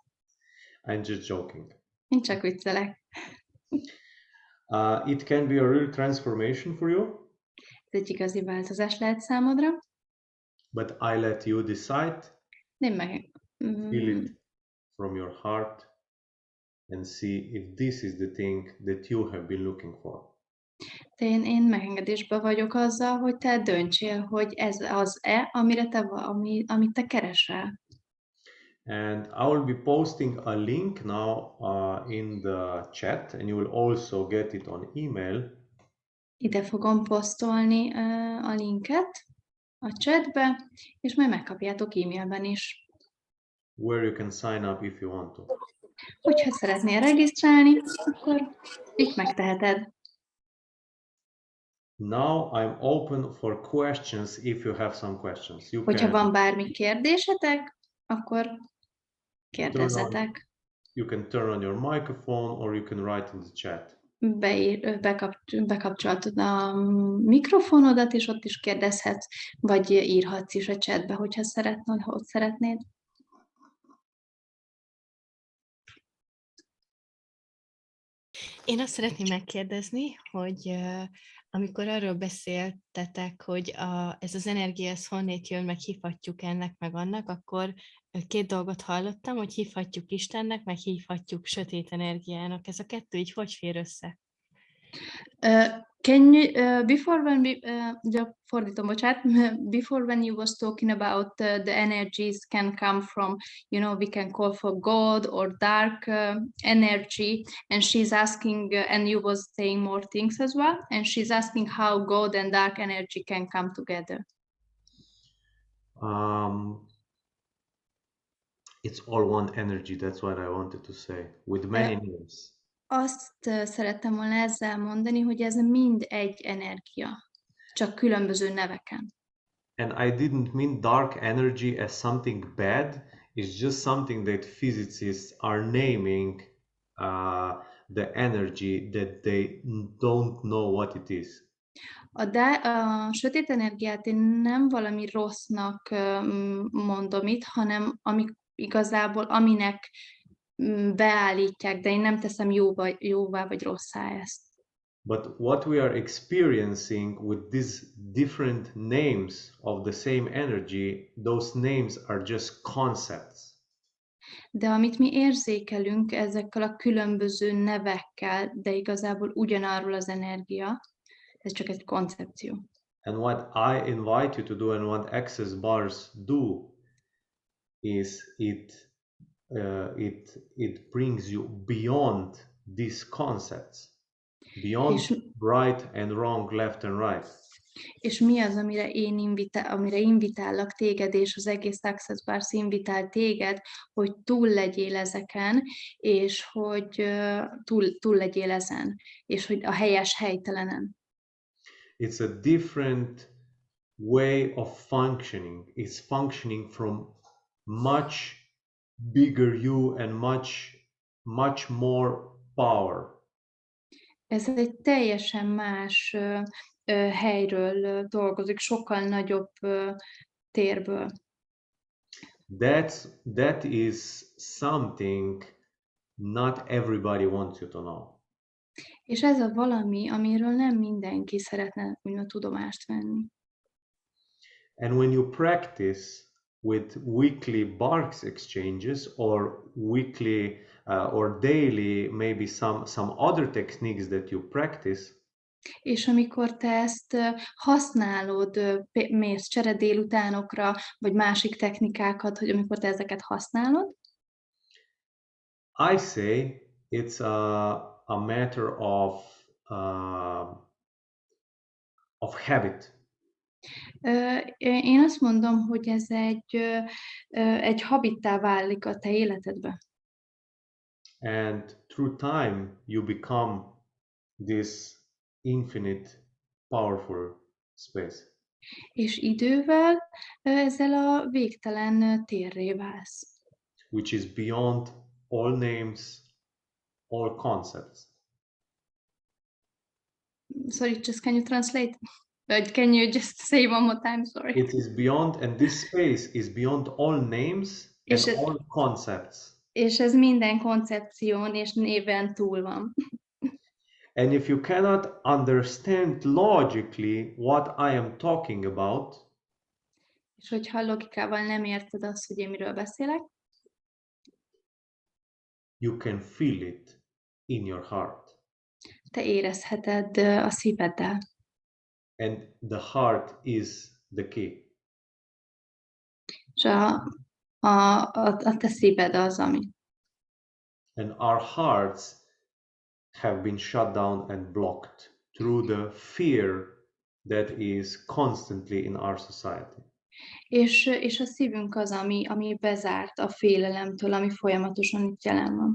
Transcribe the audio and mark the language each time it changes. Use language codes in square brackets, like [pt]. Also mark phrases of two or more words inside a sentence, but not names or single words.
[en] I'm just joking. [hu] Én csak viccelek. [en] It can be a real transformation for you. [hu] Ez egy igazi változás lehet számodra. [en] But I let you decide. [hu] Nem meg. [en] Feel it from your heart and see if this is the thing that you have been looking for. [hu] Én megengedésben vagyok azzal, hogy te döntsél, hogy ez az-e, amit te keresel. [en] And I will be posting a link now in the chat, and you will also get it on email. [hu] Ide fogom posztolni a linket a chatbe, és majd megkapjátok e-mailben is. [en] Where you can sign up if you want to. [hu] Hogyha szeretnél regisztrálni, akkor itt megteheted. [en] Now I'm open for questions if you have some questions. [hu] Hogyha van bármi kérdésetek, akkor kérdezzetek. [en] You can turn on your microphone or you can write in the chat. [hu] Bekapcsoltad a mikrofonodat, és ott is kérdezhetsz, vagy írhatsz is a chatbe, hogyha szeretnéd. Én azt szeretném megkérdezni, hogy amikor arról beszéltetek, hogy ez az energia, ez honnét jön, meg hívhatjuk ennek, meg annak, akkor két dolgot hallottam, hogy hívhatjuk Istennek, meg hívhatjuk sötét energiának. Ez a kettő így hogy fér össze? [en] Can you, before when we, [hu] fordítom, bocsánat, [en] before when you was talking about the energies can come from, you know, we can call for God or dark energy, and she's asking, and you was saying more things as well, and she's asking how God and dark energy can come together. It's all one energy, that's what I wanted to say, with many names. [hu] Azt szerettem volna ezzel mondani, hogy ez mind egy energia, csak különböző neveken. [en] And I didn't mean dark energy as something bad. It's just something that physicists are naming the energy that they don't know what it is. [hu] A sötét energiát én nem valami rossznak mondom itt, hanem igazából aminek beállítják, de én nem teszem jóvá vagy rosszá ezt. [en] But what we are experiencing with these different names of the same energy, those names are just concepts. [hu] De amit mi érzékelünk ezekkel a különböző nevekkel, de igazából ugyanarról az energia, ez csak egy koncepció. [en] And what I invite you to do and what access bars do is it brings you beyond these concepts, beyond right and wrong, left and right. [hu] És mi az, amire invitállak téged, és az egész Access Bars invitál téged, hogy túl legyél ezeken, és hogy túl legyél ezen, és hogy a helyes helytelenen. [en] It's a different way of functioning. It's functioning from much bigger you and much more power. [hu] Ez egy teljesen más helyről dolgozik, sokkal nagyobb térből. [en] That is something not everybody wants you to know. [hu] És ez a valami, amiről nem mindenki szeretne úgymond tudomást venni. [en] And when you practice with weekly barks exchanges or weekly or daily, maybe some other techniques that you practice, [hu] És amikor te ezt használod, mész csere délutánokra, vagy másik technikákat, hogy amikor te ezeket használod, [en] I say it's a matter of habit. [hu] Én azt mondom, hogy ez egy habittá válik a te életedbe. [en] And through time, you become this infinite, powerful space. [hu] És idővel ezzel a végtelen térré válsz. [en] Which is beyond all names, all concepts. Sorry, just can you translate? Can you just say one more time? Sorry. It is beyond, and this space is beyond all names and all concepts. [hu] És ez minden koncepción és néven túl van. [en] And if you cannot understand logically what I am talking about, [hu] és hogyha logikával nem érted azt, hogy én miről beszélek, [en] you can feel it in your heart. [hu] te érezheted a szíveddel. [en] And the heart is the key. [hu] És a te szíved az, ami. [en] And our hearts have been shut down and blocked through the fear that is constantly in our society. [hu] És a szívünk az, ami bezárt a félelemtől, ami folyamatosan itt jelen van.